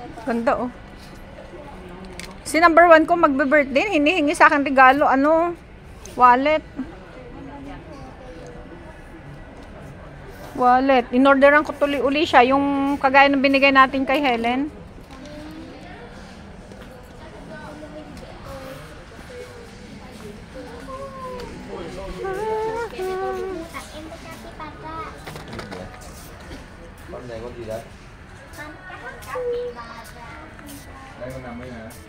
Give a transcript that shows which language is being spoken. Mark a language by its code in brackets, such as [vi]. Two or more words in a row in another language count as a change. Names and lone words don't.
[tl] Ganda oh. Si number 1 ko magbe-birthday, hinihingi sa akin regalo, ano, wallet. Wallet. In-orderan ko tuloy uli siya, yung kagaya ng binigay natin kay Helen. [vi] Con này con gì đấy? Đây con nằm đây nè.